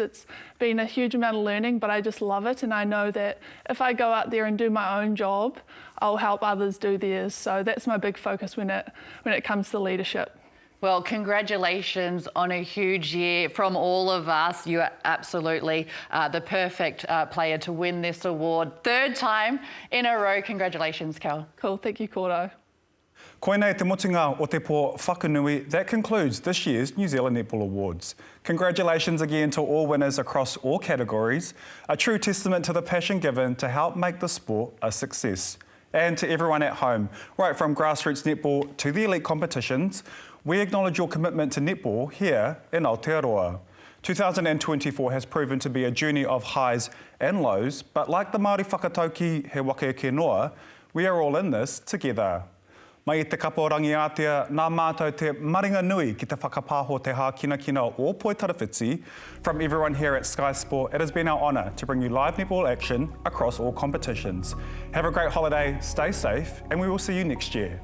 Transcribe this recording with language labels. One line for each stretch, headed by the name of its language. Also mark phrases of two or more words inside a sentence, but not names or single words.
English: It's been a huge amount of learning, but I just love it, and I know that if I go out there and do my own job, I'll help others do theirs. So that's my big focus when it comes to leadership. Well, congratulations on a huge year from all of us. You are absolutely the perfect player to win this award. 3rd time in a row. Congratulations, Cal. Cool, thank you, Koro.
Māori: Koinei te motinga o te pō whakanui.
English: That concludes this year's New Zealand Netball Awards. Congratulations again to all winners across all categories. A true testament to the passion given to help make the sport a success. And to everyone at home, right from grassroots netball to the elite competitions, we acknowledge your commitment to netball here in Aotearoa. 2024 has proven to be a journey of highs and lows, but like the Māori
Māori: whakatauki he waka ke noa,
English: we are all in this together.
Māori: Mai I te kaporangi ātea, nā mātou te maringa nui ki te whakapāho te hā kina o Poitarawhiti.
English: From everyone here at Sky Sport, it has been our honour to bring you live netball action across all competitions. Have a great holiday, stay safe, and we will see you next year.